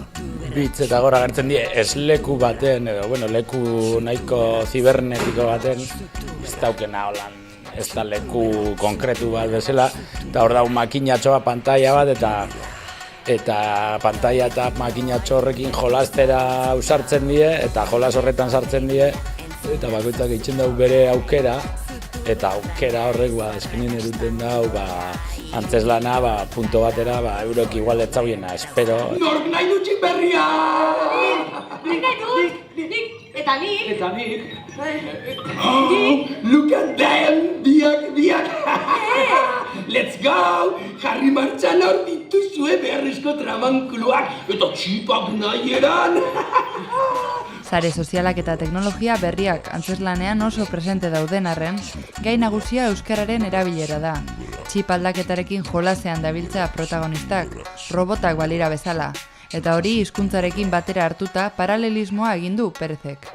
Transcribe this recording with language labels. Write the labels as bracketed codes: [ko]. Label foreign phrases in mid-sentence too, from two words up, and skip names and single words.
[eu] Bitz eta Gor agertzen die esleku baten, edo leku nahiko zibernetiko baten, ez daukena holan, ez da leku konkretu bat bezala, eta hor dago makinatxoa pantaila bat, eta pantaila eta makinatxo horrekin jolastera ausartzen die, eta jolas horretan sartzen die, eta bakoitzak egiten dau bere aukera, eta aukera horrek eskenien eruten dau, antzeslana, punto batera, eurek igual ez zauiena, espero. Nork nahi dutxik berria! Nik nahi dut! Eta nik! [en] Look at them! Biak! Let's go! [eu] Jarri martxan hor dituzue beharrezko tramankuluak eta txipak nahi eran! Sare sozialak eta teknologia berriak antzeslanean oso presente dauden arren, gai nagusia euskararen erabilera da. Txip aldaketarekin jolasean dabiltza protagonistak, robotak balira bezala, eta hori hizkuntzarekin batera hartuta paralelismoa egin du Perezek.